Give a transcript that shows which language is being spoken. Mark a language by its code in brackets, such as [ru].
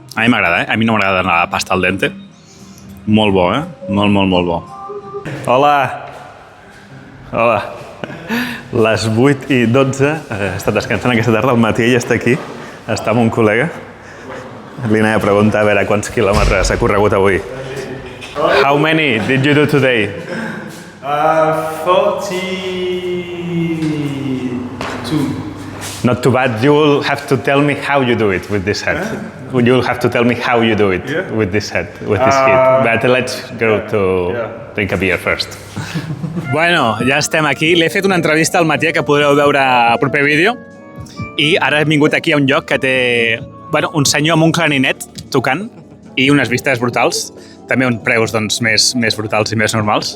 [ca] A mi m'agrada, A mi no m'agrada la pasta al dente. Molt bo, Molt, molt, molt bo. Hola! Hola! Les 8:12, he estat descansant aquesta tarda, al matí ella està aquí, està amb un col·lega. Li anava a preguntar a veure quants quilòmetres ha corregut avui. [en] How many did you do today? 42. Not too bad. You will have to tell me how you do it with this head. You will have to tell me how you do it with this head, with this heat. But let's go to drink a beer first. [ca] Bueno, ja estem aquí. L'he fet una entrevista al matí que podreu veure al proper vídeo. I ara hem vingut aquí a un lloc que té un senyor amb un clarinet tocant i unes vistes brutals. També uns preus més brutals i més normals.